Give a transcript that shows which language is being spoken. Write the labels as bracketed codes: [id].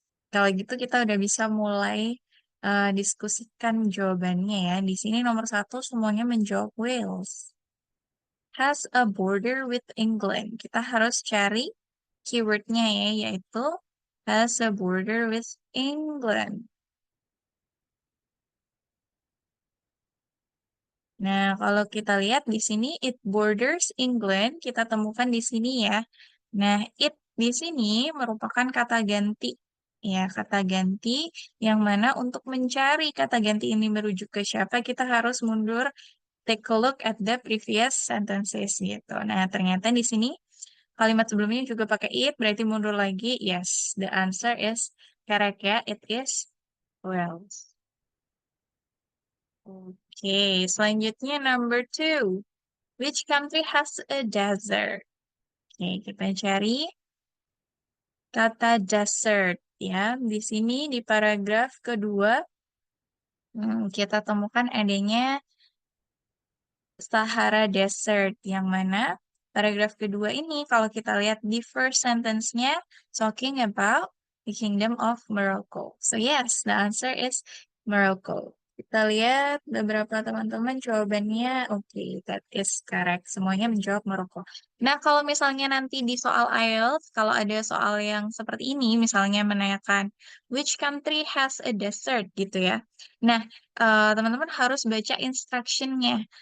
[id] Kalau gitu kita udah bisa mulai diskusikan jawabannya ya. Di sini nomor 1 semuanya menjawab Wales. [en] Has a border with England. [id] Kita harus cari keywordnya ya, yaitu [en] has a border with England. [id] Nah, kalau kita lihat di sini [en] it borders England, [id] kita temukan di sini ya. Nah, it di sini merupakan kata ganti. Ya, kata ganti yang mana untuk mencari kata ganti ini merujuk ke siapa, kita harus mundur [en] take a look at the previous sentences [id] gitu. Nah, ternyata di sini kalimat sebelumnya juga pakai it, berarti mundur lagi. [en] Yes, the answer is correct ya. It is Wales. [id] Oke, selanjutnya [en] number 2. Which country has a desert? [id] Oke, kita cari kata desert ya. Di sini di paragraf kedua kita temukan adanya Sahara Desert yang mana paragraf kedua ini kalau kita lihat di first sentence-nya [en] talking about the Kingdom of Morocco. So yes, the answer is Morocco. [id] Kita lihat beberapa teman-teman jawabannya oke, [en] that is correct. [id] Semuanya menjawab Morocco. Nah, kalau misalnya nanti di soal IELTS, kalau ada soal yang seperti ini, misalnya menanyakan [en] which country has a desert [id] gitu ya. Nah, teman-teman harus baca instruction-nya.